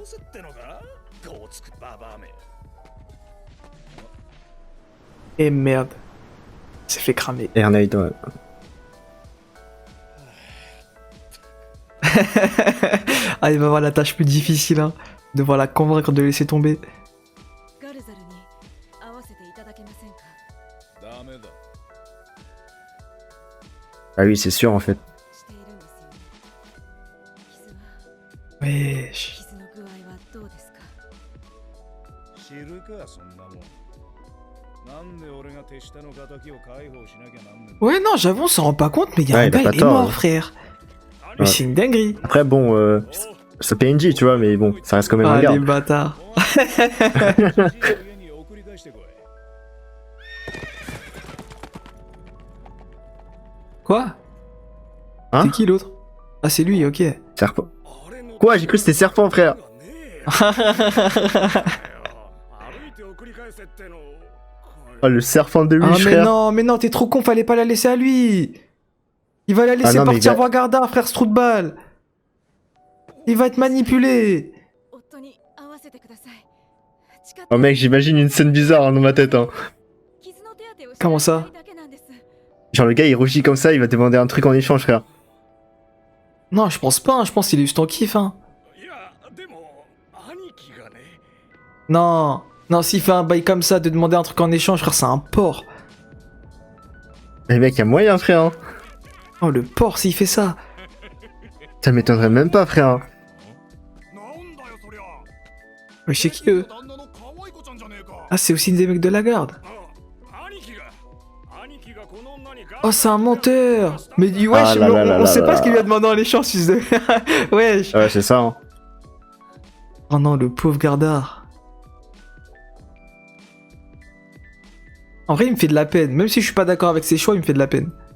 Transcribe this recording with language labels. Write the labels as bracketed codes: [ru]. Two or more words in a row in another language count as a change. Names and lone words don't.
[fr] Et merde. Il s'est fait cramer. Ernaid, ouais. Ah, il va avoir la tâche plus difficile, hein. Devoir la convaincre de laisser tomber. [ja] ガルザルに会わせていただけませんか。ダメだ。 [fr] Ah oui, c'est sûr en fait. [ja] しているんですよね。 [fr] Wesh. [ja] 傷の具合はどうですか。知るかそんなもん。なんで俺が手下の仇を解放しなきゃなんねん。 [fr] Ouais, non, j'avoue, on s'en rend pas compte, mais il y a Ouais, un il a gars, pas il est tort, mort, hein. frère. Mais Ouais. c'est une dinguerie. Après, bon, c'est PNJ, tu vois, mais bon, ça reste quand même un Ah, les garde. bâtards. [ja] 家に送り出してこい。 [fr] Quoi? Hein? C'est qui l'autre? Ah, c'est lui, ok. Serpent. Quoi? J'ai cru que c'était serpent, frère. Oh, le serpent de Ah, Wish, mais frère. non, t'es trop con, fallait pas la laisser à lui. Il va la laisser non, mais partir il va- voir Gardar, frère Stroutball. Il va être manipulé. [ja] 夫に会わせてください。誓って [fr] Oh, mec, j'imagine une scène bizarre hein, dans ma tête. Hein. [ja] 傷の手当てをして [fr] Comment ça? [ja] だけなんです。 [fr] Genre, le gars, il rougit comme ça, il va demander un truc en échange, frère. Non, je pense pas, hein, je pense qu'il est juste en kiff, hein. [ja] いやでも兄貴がね [fr] Non, non, s'il fait un bail comme ça, de demander un truc en échange, frère, c'est un porc. Les mecs, y'a moyen, frère. Hein. Oh, le porc, s'il fait ça. Ça m'étonnerait même pas, frère. Hein. [ja] なんだよそりゃ [fr] Mais c'est qui, eux? [ja] 旦那の可愛い子ちゃんじゃねえか [fr] Ah, c'est aussi des mecs de la garde. [ja] 兄貴がこの女に [fr] Oh, c'est un menteur. Mais wesh, Ah là mais là là on là sait là pas là. ce qu'il lui a demandé en échange, fils de... wesh. Ouais, c'est ça. Hein. Oh non, le pauvre Gardard. En vrai, il me fait de la peine. Même si je suis pas d'accord avec ses choix, il me fait de la peine.